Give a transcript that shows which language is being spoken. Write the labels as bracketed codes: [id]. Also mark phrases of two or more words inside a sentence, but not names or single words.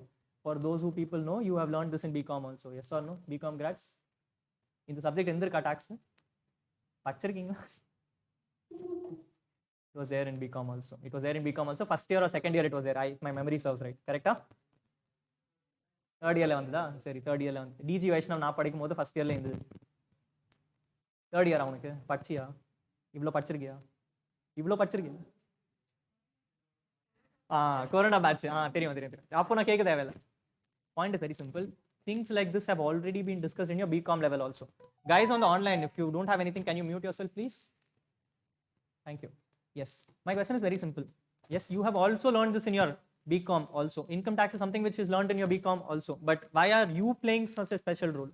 [en] For those who people know, you have learned this in BCom also. Yes or no? BCom grads? In the subject endirka tax? [ta] Pachirkinga? [en] It was there in BCom also. It was there in BCom also. First year or second year it was there. My memory serves right. Correct? Huh? Third year vandha? Sorry, third year vandha. [ta] DG Vaishnav na padikumbodhu [en] first year [ta] ல இருந்து. [en] Third year [ta] அவனுக்கு படிச்சியா? இவ்ளோ படிச்சிருக்கியா? இவ்ளோ படிச்சிருக்கியா? [en] Corona batch. [ta] Theriyum. அப்போ நா கேக்க தேவில்ல. [en] Point is very simple. Things like this have already been discussed in your BCom level also. Guys on the online, if you don't have anything, can you mute yourself, please? Thank you. Yes. My question is very simple. Yes, you have also learned this in your BCom also. Income tax is something which is learned in your BCom also. But why are you playing such a special role?